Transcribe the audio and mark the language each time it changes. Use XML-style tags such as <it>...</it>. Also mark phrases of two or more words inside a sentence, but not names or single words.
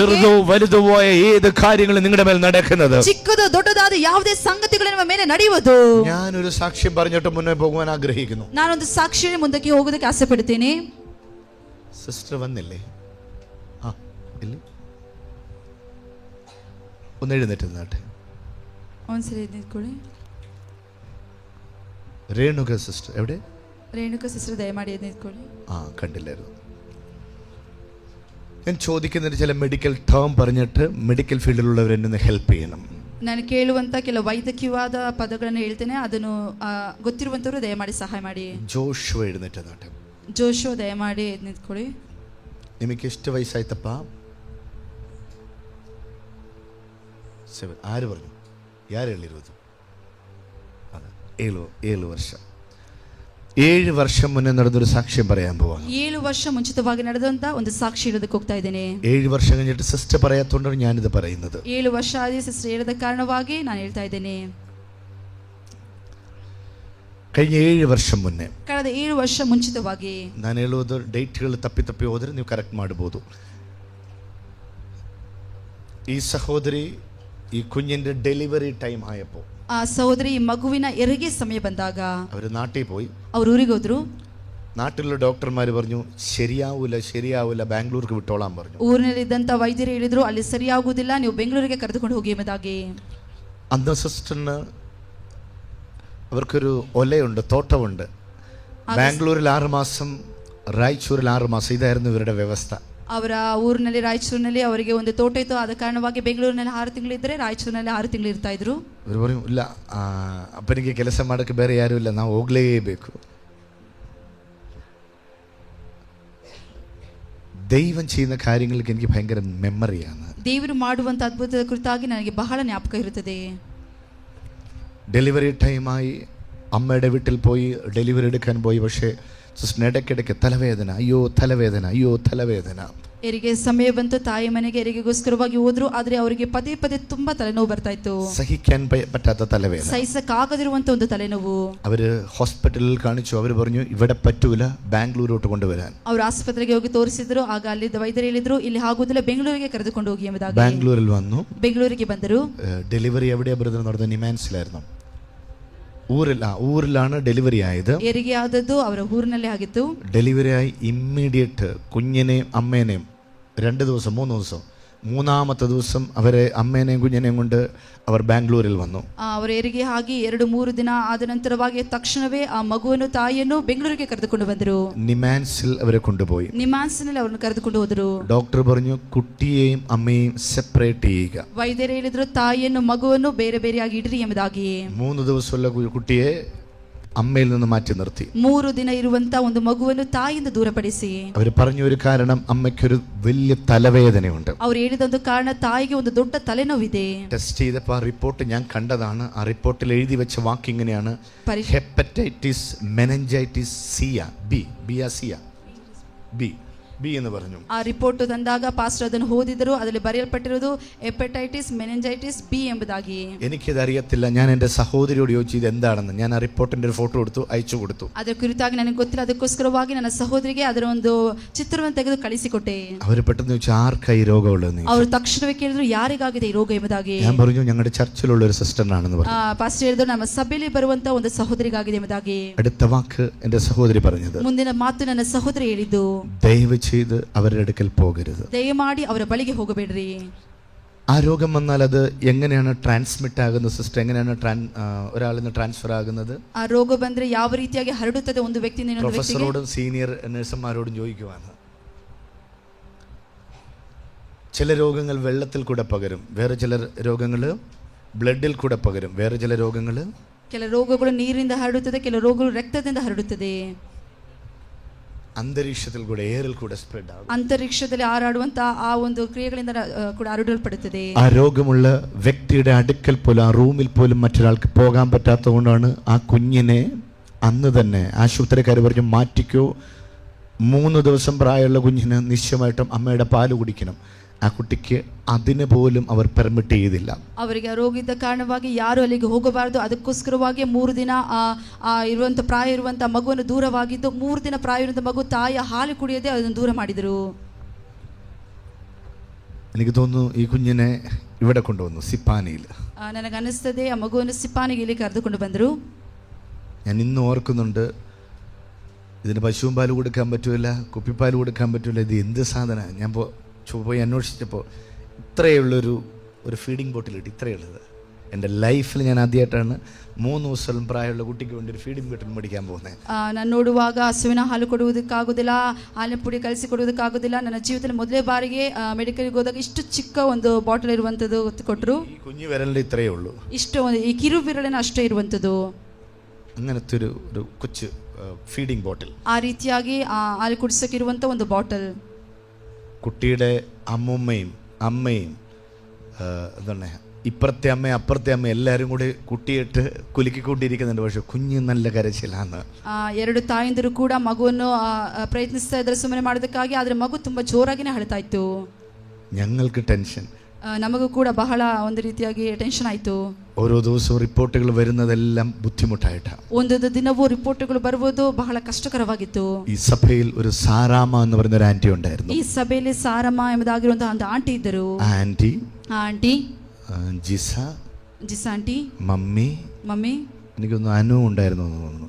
<ml>ചെറുതോ വലുതോ ആയ ഏത് കാര്യങ്ങളും നിങ്ങളുടെ മേൽ നടക്കുന്നത്.</ml> <kn>ಚಿಕ್ಕದು ದೊಡ್ಡದಾದ ಯಾವುದೇ ಸಂಗತಿಗಳು ನಿಮ್ಮ ಮೇಲೆ ನಡೆಯುವುದು.</kn> <ml>ഞാനൊരു സാക്ഷ്യം പറഞ്ഞിട്ട് മുന്നേ പോകുവാൻ ആഗ്രഹിക്കുന്നു.</ml> <kn>ನಾನೊಂದು ಸಾಕ್ಷಿಯ ಮುಂದಕ್ಕೆ ಹೋಗೋದಕ್ಕೆ ಆಸೆ ಪಡ್ತೇನೆ.</kn> <ml>സിസ്റ്റർ വന്നില്ലേ? ആ ഇല്ല, ഒന്ന് എഴുന്നേറ്റ് നിന്നാട്ടെ.</ml> <kn>ಒಂದ್ಸರಿ ನಿಂತ್ಕೊಳ್ಳಿ.</kn> <ml>രേണുക സിസ്റ്റർ എവിടെ?</ml> <kn>ರೇಣುಕಾ ಸಿಸ್ಟರ್ ದಯಮಾಡಿ ಎದ್ದು ನಿಂತ್ಕೊಳ್ಳಿ.</kn> <ml>ആ കണ്ടില്ലായിരുന്നു. ഞാൻ ചോദിക്കുന്നതിന് ചില</ml> <en>medical term</en> <ml>പറഞ്ഞിട്ട് മെഡിക്കൽ ഫീൽഡിലുള്ളവർ എന്നെ ഹെൽപ്പ് ചെയ്യണം.</ml> <kn>ನಾನು ಕೇಳುವಂತ ಕೆಲವು ವೈದ್ಯಕೀಯವಾದ ಪದಗಳನ್ನು ಹೇಳ್ತೇನೆ, ಅದನ್ನು ಗೊತ್ತಿರುವಂತವರು ದಯಮಾಡಿ ಸಹಾಯ ಮಾಡಿ.</kn> <ml>ജോഷുവ എഴുന്നേറ്റ് നിന്നാട്ടെ.</ml> <kn>ಜೋಶು ದಯಮಾಡಿ ಎದ್ದು ನಿಂತ್ಕೊಳ್ಳಿ. ನಿಮಗೆ ಎಷ್ಟು ವಯಸ್ಸಾಯ್ತಪ್ಪ? 7.</kn> <ml>ആര് പറഞ്ഞു?</ml> <kn>ಯಾರು ಹೇಳಿರೋದು?</kn> <ml>അതെ, 7 വർഷം. 7 വർഷം മുന്നേ നടന്നൊരു സാക്ഷ്യം പറയാൻ പോവാണ്.</ml> <kn>7 ವರ್ಷ ಮುಂಚಿತವಾಗಿ ನಡೆದಂತ ಒಂದು ಸಾಕ್ಷಿ ಹೇಳೋದಕ್ಕೆ ಹೋಗ್ತಾ ಇದ್ದೇನೆ.</kn> <ml>7 വർഷം കഴിഞ്ഞിട്ട് സിസ്റ്റർ പറയാത്തോണ്ടാണ് ഞാനിത് പറയുന്നത്.</ml> <kn>7 ವರ್ಷ ಆದಿ ಸಿಸ್ಟರ್ ಹೇಳದ ಕಾರಣವಾಗಿ ನಾನು ಹೇಳ್ತಾ ಇದ್ದೇನೆ.</kn> <ml>കഴിഞ്ഞ 7 വർഷം മുന്നേ,</ml> <kn>ಕಳೆದ 7 ವರ್ಷ ಮುಂಚಿತವಾಗಿ, ನಾನು ಹೇಳುವುದು ಡೇಟ್ಗಳು ತಪ್ಪಿ ಹೋದರೆ ನೀವು ಕರೆಕ್ಟ್ ಮಾಡಬಹುದು. ಈ ಸಹೋದರಿ ಈ</kn> <ml>കുഞ്ഞിന്റെ</ml> <en>delivery time</en> <ml>ആയപ്പോൾ,</ml> <kn>ಆ ಸಹೋದರಿ ಈ ಮಗುವಿನ ಹೆರಿಗೆ ಸಮಯ ಬಂದಾಗ</kn> <ml>അവർ നാട്ടിൽ പോയി.</ml> <kn>ಅವ್ರ ಊರಿಗೆ ಹೋದ್ರು.</kn> <ml>നാട്ടിലുള്ള ഡോക്ടർമാർ പറഞ്ഞു ശരിയാവൂല ബാംഗ്ലൂർക്ക് വിട്ടോളാൻ പറഞ്ഞു.</ml> <kn>ಊರಿನಲ್ಲಿದ್ದಂತ ವೈದ್ಯರು ಹೇಳಿದ್ರು, ಅಲ್ಲಿ ಸರಿಯಾಗುವುದಿಲ್ಲ, ನೀವು ಬೆಂಗಳೂರಿಗೆ ಕರೆದುಕೊಂಡು ಹೋಗಿ ಎಂಬುದಾಗಿ.</kn> <ml>അന്ന് സിസ്റ്ററിന് അവർക്കൊരു ഒലയുണ്ട്, തോട്ടമുണ്ട്. ബാംഗ്ലൂരിൽ 6 മാസം, ರಾಯಚೂರಿൽ 6 മാസം. ഇതായിരുന്നു ഇവരുടെ വ്യവസ്ഥ.</ml> <kn>ಅವರ ಊರಿನಲ್ಲಿ ರಾಯಚೂರಿನಲ್ಲಿ ಅವರಿಗೆ ಒಂದು ತೋಟ ಇತ್ತು. ಆದ ಕಾರಣವಾಗಿ ಬೆಂಗಳೂರಿನಲ್ಲಿ 6 ತಿಂಗಳು ಇದ್ದರೆ ರಾಯಚೂರಿನಲ್ಲಿ 6 ತಿಂಗಳು ಇರ್ತಾ ಇದ್ರು. ಇವರು പറഞ്ഞു, ಇಲ್ಲ ಅಪ್ಪನಿಗೆ ಕೆಲಸ ಮಾಡೋಕ್ಕೆ ಬೇರೆ ಯಾರೂ ಇಲ್ಲ, ನಾವು ಹೋಗಲೇಬೇಕು.</kn> <ml>ദൈവം ചെയ്യുന്ന കാര്യങ്ങൾക്ക് എനിക്ക് ഭയങ്കര മെമ്മറിയാണ്.</ml> <kn>ದೇವರು ಮಾಡುವಂತ ಅದ್ಭುತದ ಕುರಿತಾಗಿ ನನಗೆ ಬಹಳ ಜ್ಞಾಪಕ ಇರುತ್ತದೆ.</kn> <ml>ഡെലിവറി ടൈമായി അമ്മയുടെ വീട്ടിൽ പോയി ഡെലിവറി എടുക്കാൻ പോയി. പക്ഷേ ഇടയ്ക്കിടയ്ക്ക് തലവേദന, അയ്യോ തലവേദന.</ml> <kn>ಹೆರಿಗೆ ಸಮಯ ಬಂತು, ತಾಯಿ ಮನೆಗೆ ಹೆರಿಗೆಗೋಸ್ಕರವಾಗಿ ಹೋದ್ರು. ಆದ್ರೆ ಅವರಿಗೆ ಪದೇ ಪದೇ ತುಂಬಾ ತಲೆನೋವು ಬರ್ತಾ ಇತ್ತು.</kn> <ml>സഹിക്കാൻ പറ്റാത്ത തലവേദന,</ml> <kn>സഹിസക്കാಗದಿರುವಂತ ಒಂದು ತಲೆನೋವು.</kn> <ml>അവര് ഹോസ്പിറ്റലിൽ കാണിച്ചു. അവർ പറഞ്ഞു, ഇവിടെ പറ്റൂല, ബാംഗ്ലൂരോട്ട് കൊണ്ടുവരാൻ.</ml> <kn>ಅವರು ಆಸ್ಪತ್ರೆಗೆ ಹೋಗಿ ತೋರಿಸಿದ್ರು. ಆಗ ಅಲ್ಲಿ ವೈದ್ಯರು ಹೇಳಿದ್ರು, ಇಲ್ಲಿ ಆಗುವುದಿಲ್ಲ, ಬೆಂಗಳೂರಿಗೆ ಕರೆದುಕೊಂಡು ಹೋಗಿ ಎಂಬುದಾಗಿ.</kn> <ml>ബാംഗ്ലൂരിൽ വന്നു.</ml> <kn>ಬೆಂಗಳೂರಿಗೆ ಬಂದರು.</kn> <ml>ഡെലിവറി എവിടെയാ ബ്രദർ നടന്നത്? നിമാൻസിലായിരുന്നു. ഊരിലാണ് ഡെലിവറി ആയത്.</ml> <kn>ಹೆರಿಗೆ ಆದದ್ದು ಅವರ ಊರಿನಲ್ಲೇ ಆಗಿತ್ತು.</kn> <ml>ഡെലിവറി ആയി ഇമ്മീഡിയറ്റ് കുഞ്ഞിനെയും അമ്മേനെയും 2 ദിവസം 3 ദിവസം, 3ാമത്തെ ദിവസം അവരെ അമ്മേനെയും കുഞ്ഞിനെയും കൊണ്ട് അവർ ബാംഗ്ലൂരിൽ വന്നു.</ml> <kn>ಅವರ ಹೆರಿಗೆ ಆಗಿ 2-3 ದಿನ ಆದ ನಂತರವಾಗಿ ತಕ್ಷಣವೇ ಆ ಮಗುವನ್ನು ತಾಯಿಯನ್ನು ಬೆಂಗಳೂರಿಗೆ ಕರೆದುಕೊಂಡು ಬಂದರು.</kn> <ml>നിമാൻസിൽ അവരെ കൊണ്ടുപോയി.</ml> <kn>ನಿಮಾನ್ಸ್ನಲ್ಲಿ ಅವರನ್ನು ಕರೆದುಕೊಂಡು ಹೋದರು.</kn> <ml>ഡോക്ടർ പറഞ്ഞു, കുട്ടിയെയും അമ്മയെയും സെപ്പറേറ്റ് ചെയ്യുക.</ml> <kn>ವೈದ್ಯರು ಹೇಳಿದ್ರು, ತಾಯಿಯನ್ನು ಮಗುವನ್ನು ಬೇರೆ ಬೇರೆಯಾಗಿ ಇಡ್ರಿ ಎಂಬುದಾಗಿ.</kn> <ml>3 ദിവസമുള്ള കുട്ടിയെ അമ്മയിൽ നിന്ന് മാറ്റി നിർത്തി.</ml> <kn>3 ದಿನ ಇರುವಂತ ಒಂದು ಮಗುವನ್ನು ತಾಯಿಯಿಂದ ದೂರಪಡಿಸಿ.</kn> <ml>അവർ പറഞ്ഞ ഒരു കാരണം, അമ്മയ്ക്കൊരു വലിയ തലവേദനയുണ്ട്.</ml> <kn>ಅವರು ಹೇಳಿದ ಒಂದು ಕಾರಣ, താಯಿಗೆ ಒಂದು ದೊಡ್ಡ ತಲೆನೋವಿದೆ.</kn> <ml>ടെസ്റ്റ് ചെയ്തപ്പോൾ ആ റിപ്പോർട്ട് ഞാൻ കണ്ടതാണ്. ആ റിപ്പോർട്ടിൽ എഴുതി വെച്ച വാക്ക് ഇങ്ങനെയാണ്: ഹെപ്പറ്റൈറ്റിസ് മെനഞ്ചൈറ്റിസ് സിയ ബി എന്ന് പറഞ്ഞു.</ml> <kn>ಆ ರಿಪೋರ್ಟ್ ತಂದಾಗ ಪಾಸ್ಟರ್ ಅದನ್ನು ಓದಿದರು. ಅದರಲ್ಲಿ ಬರೆಯಲ್ಪಟ್ಟಿರುವುದು ಹೆಪಟೈಟಿಸ್ ಮೆನಿಂಜೈಟಿಸ್ ಬಿ ಎಂಬುದಾಗಿ.</kn> <ml>എനിക്കിത് അറിയത്തില്ല. ഞാൻ എൻ്റെ സഹോദരിയോട് ചോദിച്ചു ഇത് എന്താണെന്ന്. ഞാൻ ആ റിപ്പോർട്ടിന്റെ ഒരു ഫോട്ടോ എടുത്തു, അയച്ചു കൊടുത്തു.</ml> <kn>ಅದರ ಕುರಿತಾಗಿ ನನಗೆ ಗೊತ್ತಿಲ್ಲ. ಅದಕ್ಕೋಸ್ಕರವಾಗಿ ನನ್ನ ಸಹೋದರಿಗೆ ಅದರ ಒಂದು ಚಿತ್ರವನ್ನು ತೆಗೆದು ಕಳಿಸಿಕೊಟ್ಟೆ.</kn> <ml>അവർ പെട്ടെന്ന് ചോദിച്ചു ആർക്കായി രോഗമുള്ളതെന്ന്.</ml> <kn>ಅವರು ತಕ್ಷಣವೇ ಕೇಳಿದ್ರು ಯಾರಿಗಾಗಿದೆ ಈ ರೋಗ ಎಂಬುದಾಗಿ.</kn> <ml>ഞാൻ പറഞ്ഞു ഞങ്ങളുടെ ചർച്ചിലുള്ള ഒരു സിസ്റ്ററിനാണെന്ന് പറഞ്ഞു.</ml> <kn>ಪಾಸ್ಟರ್ ಹೇಳಿದ್ರು ನಮ್ಮ ಸಭೆಯಲ್ಲಿ ಬರುವಂತ ಒಂದು ಸಹೋದರಿಗಾಗಿದೆ ಎಂಬುದಾಗಿ.</kn> <ml>അടുത്ത വാക്ക് എൻ്റെ സഹോദരി പറഞ്ഞത്,</ml> <kn>ಮುಂದಿನ ಮಾತು ನನ್ನ ಸಹೋದರಿ ಹೇಳಿದ್ದು,</kn> <ml>ദയവ് ചെയ്ത് അവരുടെ അടുക്കൽ പോകരുത്,</ml> <kn>ದಯಮಾಡಿ ಅವರ ಬಳಿಗೆ ಹೋಗಬೇಡ್ರಿ.</kn> <ml>ആ രോഗം വന്നാൽ അത് എങ്ങനെയാണ് ട്രാൻസ്മിറ്റ് ആകുന്നത് സിസ്റ്റർ? എങ്ങനെയാണ് ഒരാളിൽ നിന്ന് ട്രാൻസ്ഫർ ആകുന്നത്? ആ രോഗ</ml> <kn>ಬಂದ್ರೆ ಯಾವ ರೀತಿಯಾಗಿ ಹರಡುತ್ತದೆ ಒಂದು ವ್ಯಕ್ತಿಯಿಂದ ಇನ್ನೊಂದು ವ್ಯಕ್ತಿಗೆ?</kn> <ml>പ്രൊഫസറോടും സീനിയർ നഴ്സുമാരോടും ചോദിക്കുവാണ്. ചില രോഗങ്ങൾ വെള്ളത്തിൽ കൂടെ പകരും, വേറെ ചില രോഗങ്ങൾ ബ്ലഡിൽ കൂടെ പകരും, വേറെ ചില രോഗങ്ങൾ</ml> <kn>ಕೆಲ ರೋಗಗಳು ನೀರಿನಿಂದ ಹರಡುತ್ತದೆ, ಕೆಲ ರೋಗಗಳು ರಕ್ತದಿಂದ ಹರಡುತ್ತದೆ.</kn> <ml>അന്തരീക്ഷത്തിൽ കൂടെ എയറിൽ കൂടെ സ്പ്രെഡ് ആകും.</ml> <kn>ಅಂತರಿಕ್ಷದಲ್ಲಿ ಹಾರಾಡುವಂತ ಆ ಒಂದು ಕ್ರಿಯೆಗಳಿಂದ ಕೂಡ ಹರಡಲ್ಪಡುತ್ತದೆ.</kn> <ml>ആ രോഗമുള്ള വ്യക്തിയുടെ അടുക്കൽ പോലും, ആ റൂമിൽ പോലും മറ്റൊരാൾക്ക് പോകാൻ പറ്റാത്തതുകൊണ്ടാണ് ആ കുഞ്ഞിനെ അന്ന് തന്നെ ആശുപത്രിക്കാർ പറഞ്ഞു മാറ്റിക്കോ. 3 ദിവസം പ്രായമുള്ള കുഞ്ഞിന് നിശ്ചയമായിട്ടും അമ്മയുടെ പാല് കുടിക്കണം. ആ കുട്ടിക്ക് അതിന് പോലും അവർ പെർമിറ്റ് ചെയ്തില്ല.</ml> <kn>ಅವರಿಗೆ ರೋಗ ಇದ್ದ ಕಾರಣವಾಗಿ ಯಾರು ಅಲ್ಲಿಗೆ ಹೋಗಬಾರದು. ಅದಕ್ಕೋಸ್ಕರವಾಗಿ 3 ದಿನ ಇರುವಂತ ಪ್ರಾಯ ಇರುವಂತ ಮಗುವನ್ನು ದೂರವಾಗಿದ್ದು, 3 ದಿನ ಪ್ರಾಯ ಇರುವಂತ ಮಗು ತಾಯಿಯ ಹಾಲು ಕುಡಿಯದೆ ಅದನ್ನು ದೂರ ಮಾಡಿದರು.</kn> <ml>എനിക്ക് തോന്നുന്നു ഈ കുഞ്ഞിനെ ഇവിടെ കൊണ്ടുവന്നു, സിപ്പാനിയിൽ.</ml> <kn>ನನಗನ್ನಿಸ್ತದೆ ಆ ಮಗುವನ್ನು ಸಿಪಾನಿಗೆ ಇಲ್ಲಿ ಕರೆದುಕೊಂಡು ಬಂದರು.</kn> <ml>ഞാൻ ഇന്ന് ഓർക്കുന്നുണ്ട്, ഇതിന് പശുവും പാല് കൊടുക്കാൻ പറ്റൂല, കുപ്പിപ്പാല് കൊടുക്കാൻ പറ്റൂല. ഇത് എന്ത് സാധനമാണ്? ഞാൻ പോയി അന്വേഷിച്ചപ്പോൾ ഇത്രയുള്ളൊരു</ml> <en>feeding bottle</en> <ml>കിട്ടി. ഇത്രയുള്ളത് എൻ്റെ ലൈഫിൽ ഞാൻ ആദ്യമായിട്ടാണ് 3 ദിവസം പ്രായമുള്ള കുട്ടിക്ക് വേണ്ടി ഒരു</ml> <en>feeding bottle</en> <ml>മേടിക്കാൻ പോകുന്നത്.</ml> <kn>ನಾನು ನೋಡುವಾಗ ಹಸುವಿನ ಹಾಲು ಕೊಡುವುದಕ್ಕಾಗೋದಿಲ್ಲ, ಹಾಲಿನ ಪುಡಿ ಕಲಿಸಿ ಕೊಡುವುದಕ್ಕಾಗೋದಿಲ್ಲ. ನನ್ನ ಜೀವಿತದಲ್ಲಿ ಮೊದಲೇ ಬಾರಿಗೆ ಮೆಡಿಕಲ್ಗೆ ಹೋದಾಗ ಇಷ್ಟು ಚಿಕ್ಕ ಒಂದು ಬಾಟಲ್ ಇರುವಂಥದ್ದು ಕೊಟ್ಟರು.</kn> <ml>ഈ കുഞ്ഞു വിരലിൽ ഇത്രയേ ഉള്ളൂ,</ml> <kn>ಇಷ್ಟು ಈ ಕಿರು ವಿರಳಿನ ಅಷ್ಟೇ ಇರುವಂಥದ್ದು.</kn> <ml>അങ്ങനത്തെ ഒരു കൊച്ചു</ml> <en>feeding bottle.</en> <kn>ಆ ರೀತಿಯಾಗಿ ಹಾಲು ಕುಡಿಸೋಕ್ಕಿರುವಂಥ ಒಂದು ಬಾಟಲ್.</kn> <ml>കുട്ടിയുടെ അമ്മയും എന്താണ് ഇപ്പുറത്തെ അമ്മ അപ്പുറത്തെ അമ്മ എല്ലാവരും കൂടി കുട്ടിയിട്ട് കുലുക്കിക്കൊണ്ടിരിക്കുന്നുണ്ട്. പക്ഷെ കുഞ്ഞ് നല്ല കരച്ചിലാണ്.</ml> <kn>2 ತಾಯಂದಿರು ಕೂಡ ಮಗುವನ್ನು ಪ್ರಯತ್ನಿಸ್ತಾ ಇದ್ದಾರೆ ಸುಮ್ಮನೆ ಮಾಡೋದಕ್ಕಾಗಿ. ಆದರೆ ಮಗು ತುಂಬ ಜೋರಾಗಿನೇ ಅಳ್ತಾ ಇತ್ತು.</kn> <ml>ഞങ്ങൾക്ക് ടെൻഷൻ,</ml> <kn>ನಮಗೂ ಕೂಡ ಬಹಳ ಒಂದು ರೀತಿಯಾಗಿ ಟೆನ್ಷನ್ ಆಯಿತು.</kn> <ml>ഓരോ ദിവസവും റിപ്പോർട്ടുകൾ വരുന്നതെല്ലാം ബുദ്ധിമുട്ടായിട്ടാണ്.</ml> <kn>ಒಂದೊಂದು ದಿನವೂ ರಿಪೋರ್ಟ್ಗಳು ಬರುವುದು ಬಹಳ ಕಷ್ಟಕರವಾಗಿತ್ತು.</kn> <ml>ഈ സഭയിൽ ഒരു സാറാമ എന്ന് പറയുന്ന ഒരു ആന്റി ഉണ്ടായിരുന്നു.</ml> <kn>ಈ ಸಭೆಯಲ್ಲಿ ಸಾರಮ್ಮ ಎಂಬುದಾಗಿರುವಂತಹ ಒಂದು ಆಂಟಿ ಇದ್ದರು.</kn> <ml>ആന്റി,</ml> <kn>ಆಂಟಿ</kn> <ml>ജിസ</ml> <kn>ಆಂಟಿ,</kn> <ml>മമ്മി, എനിക്കൊന്ന് അനു ഉണ്ടായിരുന്നു എന്ന് തോന്നുന്നു,</ml>